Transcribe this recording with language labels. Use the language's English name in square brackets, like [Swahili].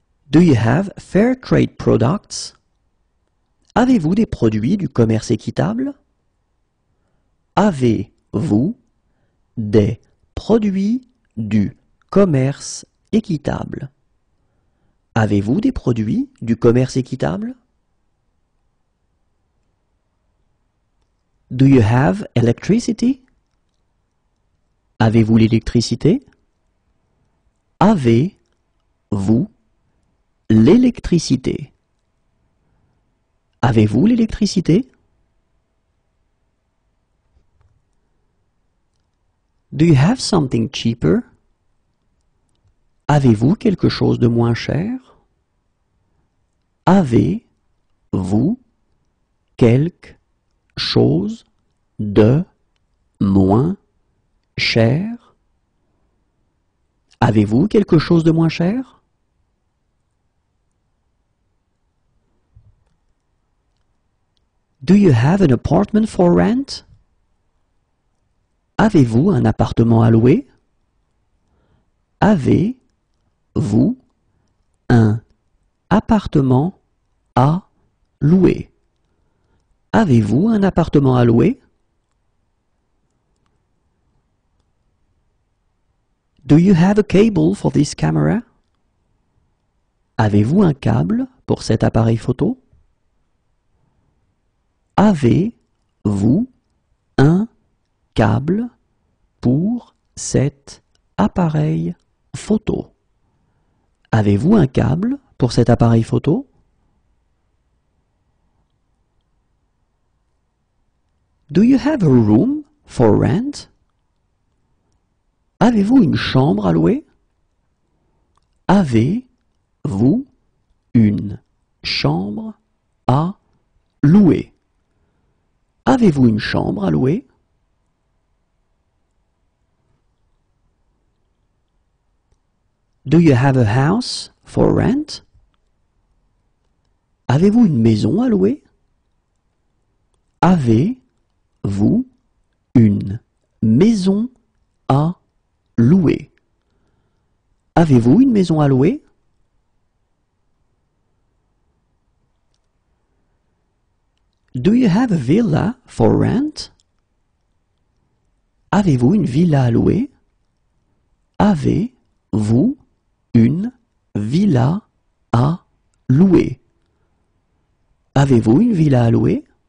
[English] Do you have fair trade products? [French] Avez-vous des produits du commerce équitable? Avez-vous des produits du commerce équitable? Avez-vous des produits du commerce équitable? [English] Do you have electricity? [French] Avez-vous l'électricité? Avez-vous l'électricité? Avez-vous l'électricité? [English] Do you have something cheaper? [French] Avez-vous quelque chose de moins cher? Avez-vous quelque chose de moins cher? Avez-vous quelque chose de moins cher? [English] Do you have an apartment for rent? [French] Avez-vous un appartement à louer? Avez-vous un appartement à louer? Avez-vous un appartement à louer? [English] Do you have a cable for this camera? [French] Avez-vous un câble pour cet appareil photo? Avez-vous un câble pour cet appareil photo? Avez-vous un câble pour cet appareil photo? [English] Do you have a room for rent? [French] Avez-vous une chambre à louer? Avez-vous une chambre à louer? Avez-vous une chambre à louer? [English] Do you have a house for rent? [French] Avez-vous une maison à louer? Avez-vous une maison à louer? Avez-vous une maison à louer? [English] Do you have a villa for rent? [French] Avez-vous une villa à louer? Avez-vous une villa à louer? Avez-vous une villa à louer?